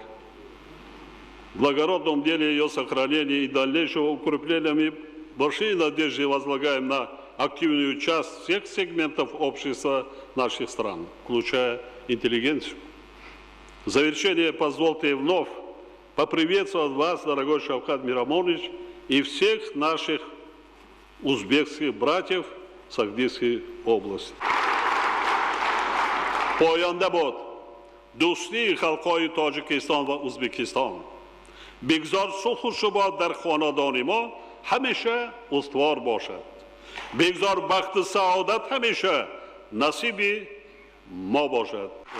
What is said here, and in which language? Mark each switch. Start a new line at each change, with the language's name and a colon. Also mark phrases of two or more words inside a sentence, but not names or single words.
Russian: В благородном деле ее сохранения и дальнейшего укрепления мы большие надежды возлагаем на активную часть всех сегментов общества наших стран, включая интеллигенцию. В завершение позвольте вновь поприветствовать вас, дорогой Шавкат Мирамонович, и всех наших узбекских братьев с Агдийской области.
Persian: پاینده بود دوستی خلقای تاجیکستان و ازبکستان. بگذار صلح و ثبات در خاندان ما همیشه استوار باشد. بگذار بخت سعادت همیشه نصیب ما باشد.